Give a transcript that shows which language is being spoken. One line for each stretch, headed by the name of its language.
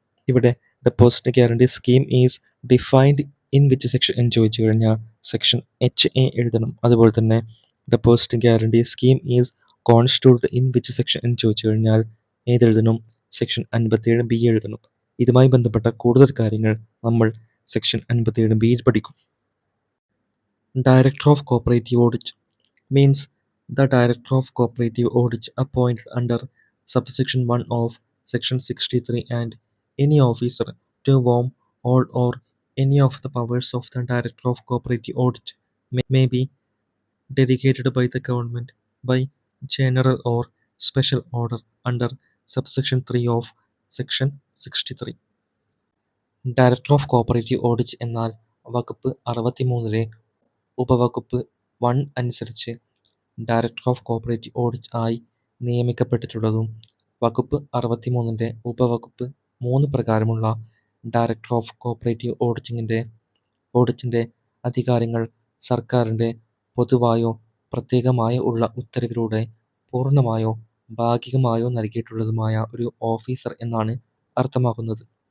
Malayalam: ഇവിടെ
English: deposit guarantee scheme is defined in which section
Malayalam: എന്ന് ചോദിച്ചു കഴിഞ്ഞാൽ
English: section HA
Malayalam: എഴുതണം. അതുപോലെ തന്നെ
English: deposit guarantee scheme is constituted in which section
Malayalam: എന്ന് ചോദിച്ചു കഴിഞ്ഞാൽ ഏതെഴുതണം? സെക്ഷൻ 57B എഴുതണം. ഇതുമായി ബന്ധപ്പെട്ട കൂടുതൽ കാര്യങ്ങൾ നമ്മൾ സെക്ഷൻ 57Bയിൽ പഠിക്കും.
English: Director of Cooperative Audit means the Director of Cooperative Audit appointed under subsection 1 of section 63 and any officer to whom all or any of the powers of the Director of Cooperative Audit may be delegated by the government by general or special order under subsection 3 of section 63.
Malayalam: Director of Cooperative Audit എന്നാൽ വകുപ്പ് 63 ഉപവകുപ്പ് 1 അനുസരിച്ച് director of cooperative audit ആയി നിയമിക്കപ്പെട്ടിട്ടുള്ളതും വകുപ്പ് 63 ഉപവകുപ്പ് 3 പ്രകാരമുള്ള director of cooperative ഓഡിറ്റിൻ്റെ അധികാരങ്ങൾ സർക്കാരിൻ്റെ പൊതുവായോ പ്രത്യേകമായോ ഉള്ള ഉത്തരവിലൂടെ പൂർണ്ണമായോ ഭാഗികമായോ നൽകിയിട്ടുള്ളതുമായ ഒരു ഓഫീസർ എന്നാണ് അർത്ഥമാക്കുന്നത്.